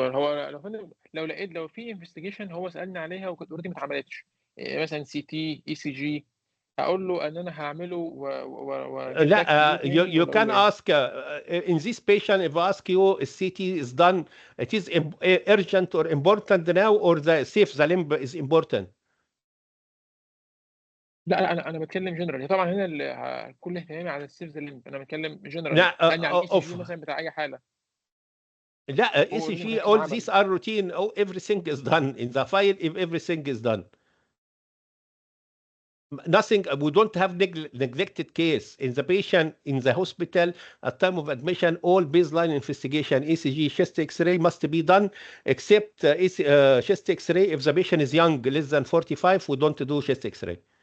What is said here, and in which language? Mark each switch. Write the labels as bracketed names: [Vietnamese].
[Arabic] هو لو في انفستيجيشن هو سالني عليها وكانت اوريدي ما اتعملتش، مثلا سي تي اي سي جي، هقول له ان انا هعمله لا [English] you can ask in this patient if I ask you if CT is done it is urgent or important now or the safe the limb is important. [Arabic] لا انا بتكلم جنرال. طبعا هنا كل اهتمامي على [English] السيف the limb, [Arabic] انا بتكلم جنرال يعني على الاي سي جي مثلا بتاع اي حاله. لا [English] ECG all these are routine. Everything is done in the file if everything is done. Nothing. We don't have neglected case in the patient in the hospital at time of admission. All baseline investigation, ECG, chest X-ray must be done, except chest X-ray if the patient is young, less than 45. We don't do chest X-ray.